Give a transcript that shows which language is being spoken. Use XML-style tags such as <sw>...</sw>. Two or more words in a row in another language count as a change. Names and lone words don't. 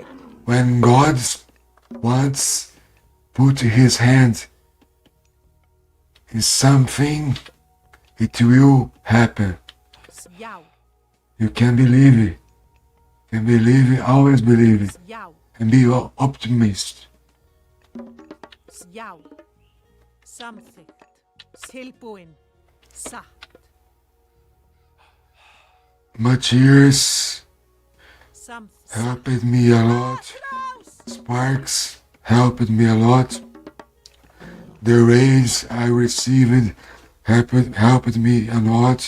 <en>when God wants put his hand in something, it will happen.</en> <is>Já.</is> <en>You can believe it. You can believe it, always believe it.</en> <is>Já.</is> <en>And be optimist.</en> <is>Já. Samþykkt. Tilbúin. Satt.</is> <en>Much years</en> <is>Samþykkt.</is> <en>helped me a lot. Sparks helped me a lot. The raise I received helped me a lot.</en>